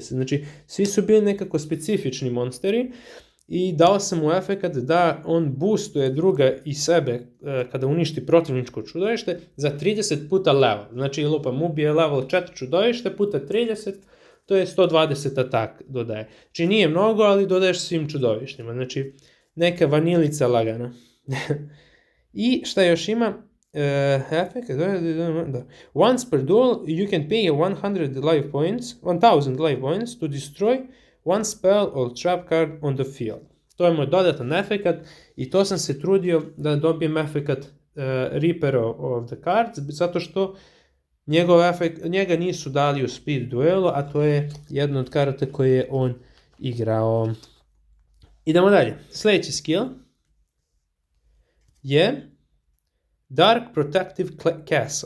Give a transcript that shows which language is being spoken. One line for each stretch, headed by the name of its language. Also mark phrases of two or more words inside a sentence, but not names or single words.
Serbian: Znači, svi su bili nekako specifični monsteri i dao sam mu efekat da on boostuje druga i sebe kada uništi protivničko čudovište za 30 puta level. Znači, lupam, ubije level 4 čudovište puta 30, to je 120 atak dodaje. Znači, nije mnogo, ali dodaješ svim čudovištima. Znači, neka vanilica lagana. I šta još ima? Efekt,
English: once per duel you can pay 1000 life points to destroy one spell or trap card on the field.
Serbian: To je moj dodatan efekat i to sam se trudio da dobijem efekat Reaper of the Cards, zato što njega nisu dali u speed duelu, a to je jedna od karata koje je on igrao. Idemo dalje. Sljedeći skill je Dark Protective Castle.